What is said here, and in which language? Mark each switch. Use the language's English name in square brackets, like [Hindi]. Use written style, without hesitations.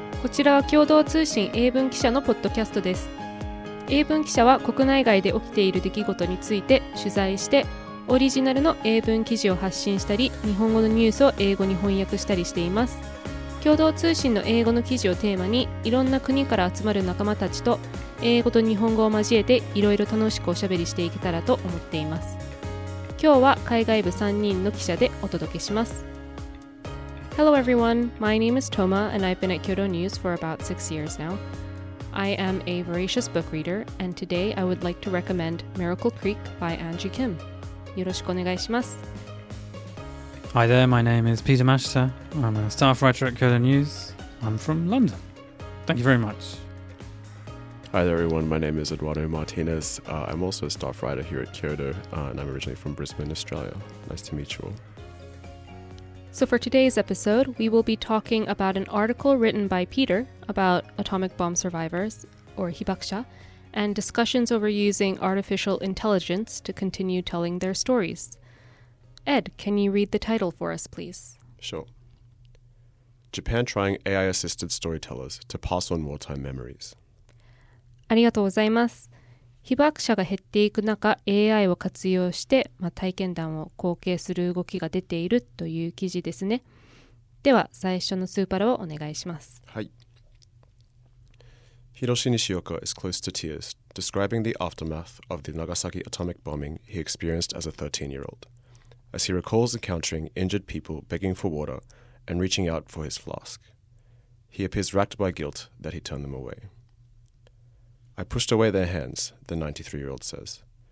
[Japanese] こちらは共同通信英文記者のポッドキャストです。英文記者は国内外で起きている出来事について取材してオリジナルの英文記事を発信したり、日本語のニュースを英語に翻訳したりしています。共同通信の英語の記事をテーマに、いろんな国から集まる仲間たちと英語と日本語を交えていろいろ楽しくおしゃべりしていけたらと思っています。今日は海外部3人の記者でお届けします。 [English] Hello everyone, my name is Toma and I've been at Kyodo News for about 6 years now. I am a voracious book reader and today I would like to recommend Miracle Creek by Angie Kim. [Japanese] よろしくお願いします。 [English] Hi there, my name is Peter Mashter. I'm a staff writer at Kyodo News. I'm from London. Thank you very much. Hi there everyone, my name is Eduardo Martinez. I'm also a staff writer here at Kyodo and I'm originally from Brisbane, Australia. Nice to meet you all. So for today's episode, we will be talking about an article written by Peter about atomic bomb survivors, or hibakusha, and discussions over using artificial intelligence to continue telling their stories. Ed, can you read the title for us, please? Sure. Japan trying AI-assisted storytellers to pass on wartime memories. [Japanese] ありがとうございます。被爆者が減っていく中、AI を活用して、体験談を後継する動きが出ているという記事ですね。では、最初のスーパラをお願いします。はい。 [English] Hiroshi Nishioka is close to tears, describing the aftermath of the Nagasaki atomic bombing he experienced as a 13-year-old, as he recalls encountering injured people begging for water and reaching out for his flask. He appears racked by guilt that he turned them away. I pushed away their hands, the 93-year-old says.